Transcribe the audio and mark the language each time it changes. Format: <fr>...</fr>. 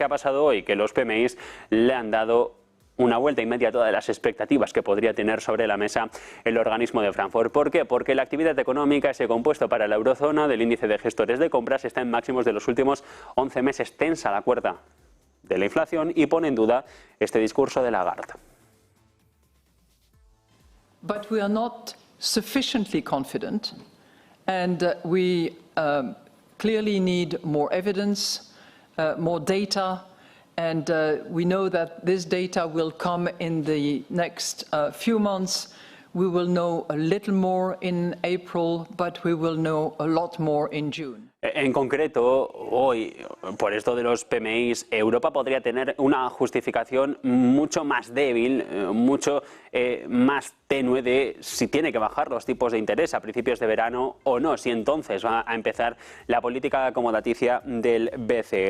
<es>¿Qué ha pasado hoy? Que los PMIs le han dado una vuelta y media a todas las expectativas que podría tener sobre la mesa el organismo de Frankfurt. ¿Por qué? Porque la actividad económica, ese compuesto para la eurozona del índice de gestores de compras, está en máximos de los últimos 11 meses, tensa la cuerda de la inflación y pone en duda este discurso de Lagarde.</es> <en>But we are not sufficiently confident, and we clearly need more evidence, more data, and we know that this data will come in the next few months. We will know a little more in April, but we will know a lot more in June.</en> <es>En concreto, hoy, por esto de los PMIs, Europa podría tener una justificación mucho más débil, mucho más tenue de si tiene que bajar los tipos de interés a principios de verano o no, si entonces va a empezar la política acomodaticia del BCE.</es>